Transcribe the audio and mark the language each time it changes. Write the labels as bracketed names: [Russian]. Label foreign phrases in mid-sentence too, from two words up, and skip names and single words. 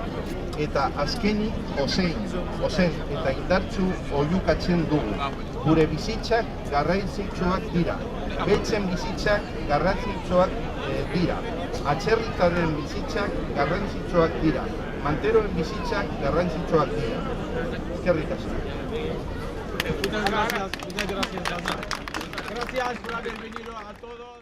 [Basque] Eta azkenik ozen eta indartsu oihukatzen dugu. Gure bizitzak garrantzitsuak dira. Beltzen bizitzak garrantzitsuak dira. Atzerritarren bizitzak garrantzitsuak dira. Manteroen bizitzak garrantzitsuak dira. Eskerrik asko. [Spanish] Muchas gracias. Gracias por haber venido a todos.